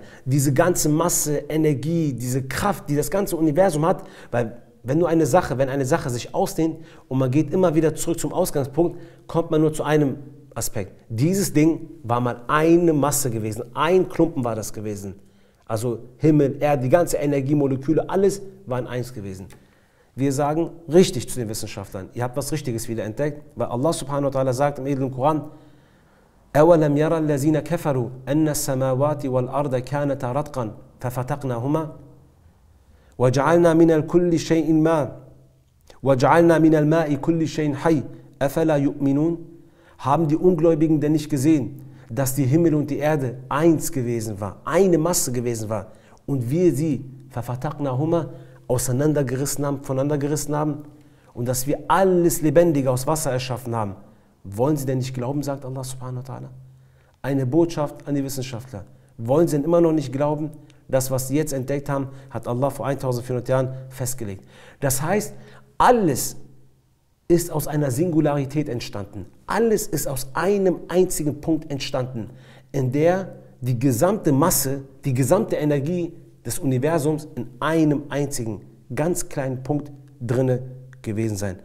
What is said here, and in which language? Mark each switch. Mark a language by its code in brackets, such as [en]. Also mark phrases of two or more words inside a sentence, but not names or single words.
[de] Diese ganze Masse, Energie, diese Kraft, die das ganze Universum hat, weil wenn eine Sache sich ausdehnt und man geht immer wieder zurück zum Ausgangspunkt, kommt man nur zu einem Aspekt. Dieses Ding war mal eine Masse gewesen, ein Klumpen war das gewesen. Also Himmel, Erde, die ganze Energie, Moleküle, alles war in eins gewesen. Wir sagen richtig zu den Wissenschaftlern, ihr habt was Richtiges wieder entdeckt, weil Allah [ar] سبحانه وتعالى [de] sagt im edlen Koran, [ar] أَوَلَمْ يَرَى الَّذِينَ كَفَرُوا أَنَّ السَّمَاوَاتِ وَالْأَرْضَ كَانَتَا رَتْقًا فَفَتَقْنَاهُمَا وَجَعَلْنَا مِنَ كُلِّ شَيْءٍ مَاءً وَجَعَلْنَا مِنَ الْمَاءِ كُلِّ شَيْءٍ حَيٍّ أَفَلَا يُؤْمِنُونَ. [de] Haben die Ungläubigen denn nicht gesehen, dass die Himmel und die Erde eins gewesen war, eine Masse gewesen war und wir sie فَفَتَقْنَاهُمَا auseinandergerissen haben, voneinander gerissen haben und dass wir alles Lebendige aus Wasser erschaffen haben? Wollen sie denn nicht glauben, sagt Allah [ar] سبحانه وتعالى? [de] Eine Botschaft an die Wissenschaftler. Wollen sie denn immer noch nicht glauben? Das, was sie jetzt entdeckt haben, hat Allah vor 1400 Jahren festgelegt. Das heißt, alles ist aus einer Singularität entstanden. Alles ist aus einem einzigen Punkt entstanden, in der die gesamte Masse, die gesamte Energie des Universums in einem einzigen, ganz kleinen Punkt drinne gewesen sein.